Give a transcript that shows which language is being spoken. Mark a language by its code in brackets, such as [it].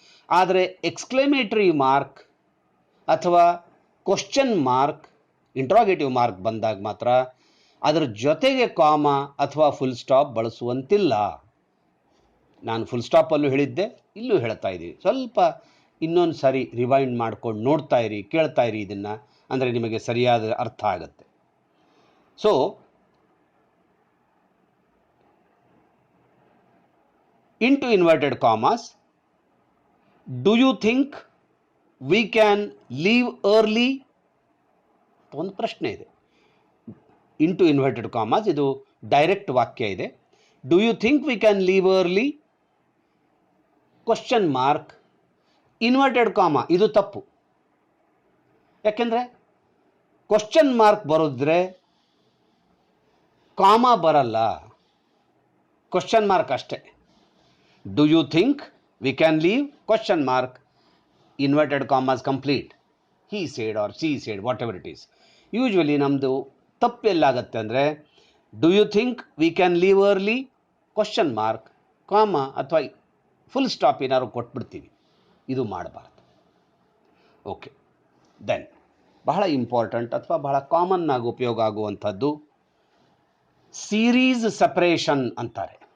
[kn] ಆದರೆ ಎಕ್ಸ್ಕ್ಲೇಮೇಟರಿ ಮಾರ್ಕ್ ಅಥವಾ question mark, interrogative mark ಬಂದಾಗ ಮಾತ್ರ ಅದರ ಜೊತೆಗೆ ಕಾಮ ಅಥವಾ ಫುಲ್ ಸ್ಟಾಪ್ ಬಳಸುವಂತಿಲ್ಲ. ನಾನು ಫುಲ್ ಸ್ಟಾಪಲ್ಲೂ ಹೇಳಿದ್ದೆ, ಇಲ್ಲೂ ಹೇಳ್ತಾ ಇದ್ದೀವಿ. ಸ್ವಲ್ಪ ಇನ್ನೊಂದು ಸಾರಿ ರಿವೈಂಡ್ ಮಾಡ್ಕೊಂಡು ನೋಡ್ತಾ ಇರಿ, ಕೇಳ್ತಾ ಇರಿ ಇದನ್ನು, ಅಂದರೆ ನಿಮಗೆ ಸರಿಯಾದ ಅರ್ಥ ಆಗುತ್ತೆ. [en] So into inverted commas, do you think we can leave early? [kn] ಒಂದು ಪ್ರಶ್ನೆ ಇದೆ. [en] into inverted commas, [kn] ಇದು ಡೈರೆಕ್ಟ್ ವಾಕ್ಯ ಇದೆ. [en] Do you think we can leave early? Question mark, inverted comma, [kn] ಇದು ತಪ್ಪು. ಯಾಕೆಂದರೆ ಕ್ವಶನ್ ಮಾರ್ಕ್ ಬರೋದ್ರೆ ಕಾಮಾ ಬರಲ್ಲ, ಕ್ವಶನ್ ಮಾರ್ಕ್ ಅಷ್ಟೇ. [en] Do you think we can leave? Question mark, inverted commas complete. He said or she said, whatever it is. Usually [kn] ನಮ್ಮದು ತಪ್ಪು ಎಲ್ಲಾಗತ್ತೆ ಅಂದರೆ [en] do you think we can leave early? [kn] Question mark, ಕಾಮ ಅಥವಾ full stop ಏನಾದ್ರು ಕೊಟ್ಬಿಡ್ತೀವಿ. ಇದು ಮಾಡಬಾರ್ದು. Okay, then ಬಹಳ important ಅಥವಾ ಬಹಳ ಕಾಮನ್ ಆಗಿ ಉಪಯೋಗ ಆಗುವಂಥದ್ದು ಸೀರೀಸ್ ಸಪರೇಷನ್ ಅಂತಾರೆ.